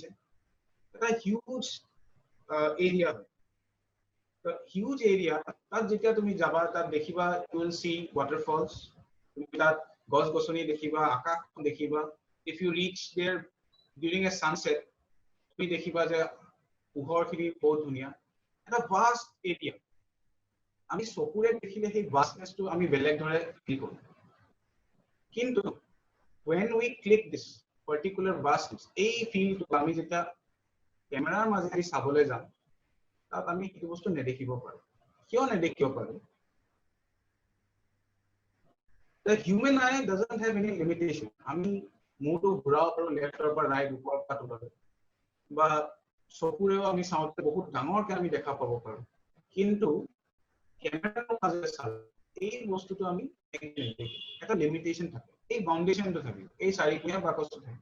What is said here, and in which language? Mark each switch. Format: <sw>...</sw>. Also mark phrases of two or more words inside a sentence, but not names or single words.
<as>এটা</as> <en>huge area</en> <as>হয়,</as> <en>huge area,</en> <as>তাত যেতিয়া তুমি যাবা তাত দেখিবা</as> <en>you will see waterfalls,</en> <as>তুমি তাত গছ গছনি দেখিবা, আকাশ দেখিবা।</as> <en>if you reach there during a sunset,</en> <as>তুমি দেখিবা যে পোহৰখিনি বহুত ধুনীয়া, এটা</as> <en>vast area.</en> <as>আমি চকুৰে দেখিলে সেই ভাষ্টনেছটো আমি বেলেগ ধৰণে ফিল কৰোঁ, কিন্তু</as> <en>when we click this particular vastness,</en> <as>এই ফিলটো আমি যেতিয়া কেমেৰাৰ মাজেদি চাবলৈ যাম তাত আমি সেইটো বস্তু নেদেখিব পাৰোঁ। কিয় নেদেখিব পাৰোঁ?</as> <en>The human eye doesn't have any limitation.</en> <as>আমি মূৰটো ঘূৰাব পাৰোঁ লেফ্টৰ পৰা ৰাইট, ওপৰৰ পৰা তললৈ, বা চকুৰেও আমি চাওঁতে বহুত ডাঙৰকে আমি দেখা পাব পাৰোঁ, কিন্তু কেমেৰাৰ মাজেৰে চালে এই বস্তুটো আমি এটা লিমিটেশন থাকে, এই বাউন্ডেশনটো থাকে, এই চাৰিকোণীয়া বাকচটো থাকে।</as>